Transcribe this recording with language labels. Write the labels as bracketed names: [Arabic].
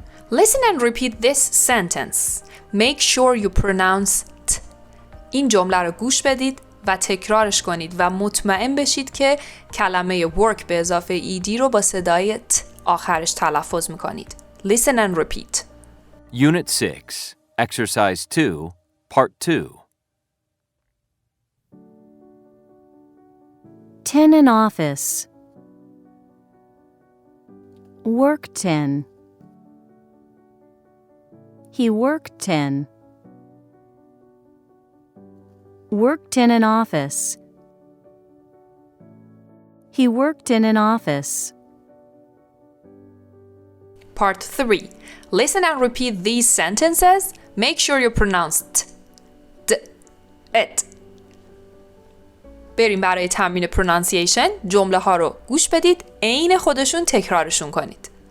[English] Listen and repeat this sentence. Make sure you pronounce t. [Persian] این جمله رو گوش بدید و تکرارش کنید و مطمئن بشید که کلمه work به اضافه ed رو با صدای ت آخرش تلفظ میکنید. [English] Listen and repeat. Unit 6, Exercise 2, Part 2. 10 in office. Worked in. He worked in. Worked in an office. He worked in an office. Part 3. Listen and repeat these sentences. Make sure you pronounce t, d, it. [Persian] بریم برای تمرین pronunciation. جمله ها رو گوش بدید. عین خودشون تکرارشون کنید.